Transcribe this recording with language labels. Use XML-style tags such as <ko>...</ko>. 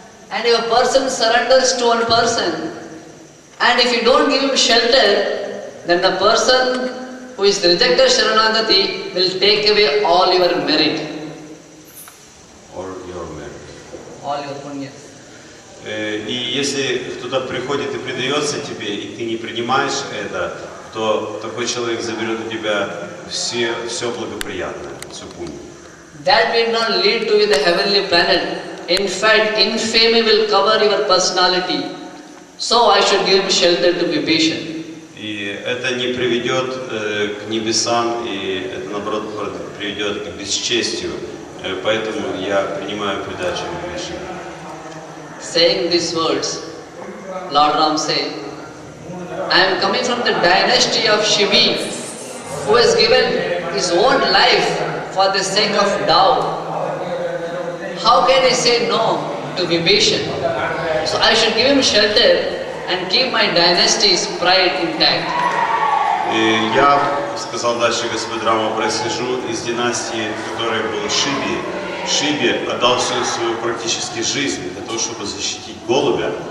<en>And if a person surrenders to one person, and if you don't give him shelter, then the person who is rejected Sharanagati will take away all your merit. Or your merit. All your punya.</en> <ru>И если кто-то приходит и предается тебе, и ты не принимаешь это, то такой человек заберет у тебя все благоприятное, всю пуню.</ru> <en>That will not lead to the heavenly planet. In fact, infamy will cover your personality. So I should give him shelter to Vibhishan.</en> <ru>И это не приведет к небесам, и это наоборот приведет к бесчестию. Поэтому я принимаю предачу Вибхишана.</ru> <en>Saying these words, Lord Ram said, I am coming from the dynasty of Shivi, who has given his own life for the sake of Tao. How can I say no to Vibhishan? So I should give him shelter and keep my dynasty's pride intact.</en> <ru>Я, сказал дальше Господь Рама, происхожу из династии, в которой был Шиби. Шиби отдал всю свою практически жизнь для того, чтобы защитить голубя.</ru>